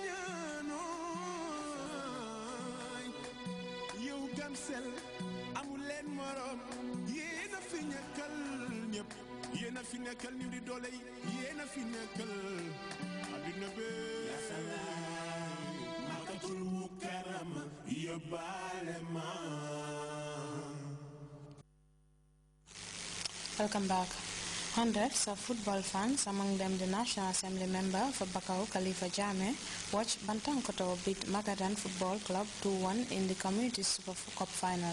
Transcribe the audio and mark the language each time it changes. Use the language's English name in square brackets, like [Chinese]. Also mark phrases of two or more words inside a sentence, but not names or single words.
[Wolof] ñaanooy yow Gamcel amul leen morom yéen a fi nekkal ñëpp yéen a fi nekkal ñu di doole yi yéen a fi nekkal àddina bee Makkatul Mukarrama yóbbaale ma. [English] Welcome back. Hundreds of football fans, among them the National Assembly member for Bakau, Khalifa Jammeh, watched Bantankoto beat Magadan Football Club 2-1 in the Community Super Cup final.